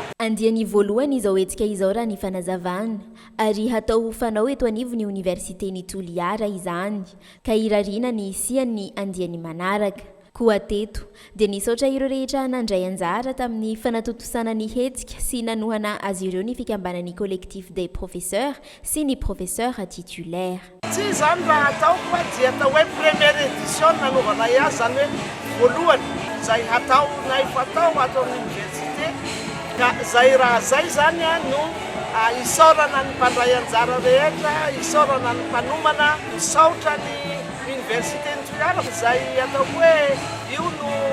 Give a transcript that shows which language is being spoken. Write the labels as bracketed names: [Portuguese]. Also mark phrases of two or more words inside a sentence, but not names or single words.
[Malagasy] Andiany voalohany izao hetsika izao raha ny fanazavana ary hatao fanao eto anivon'ny universitény Toliara izany ka irariana ny isian'ny andiany manaraka. Koa teto dia nisaotra ireo rehetra nandray anjara tamin'ny fanatotosana ny hetsika sy nanohana azy ireo ny fikambanan'ny [French] collectif des professeurs [Malagasy] sy ny [French] professeur titulaire. [Malagasy] Tsy zany raha ataoko dia atao hoe [French] première édition [Malagasy] nanaovanay azy zany hoe voalohany zay hataonay fatao ato amin'ny université ka zay raha zay zany no isaorana ny mpandray anjara rehetra, isaorana ny mpanomana, misaotra ny université ny Toliara zay atao hoe io no